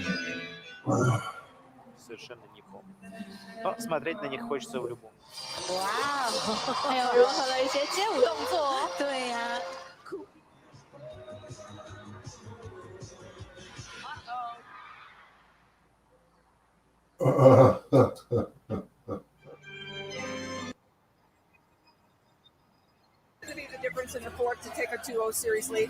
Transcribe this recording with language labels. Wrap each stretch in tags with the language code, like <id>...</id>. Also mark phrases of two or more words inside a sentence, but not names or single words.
<ru>Совершенно не помню. Но смотреть на них хочется в любом.</ru> <zh>哇，还有融合了一些街舞动作。对呀、</zh> <en>The difference in the fourth to take a 2-0 series lead.</en>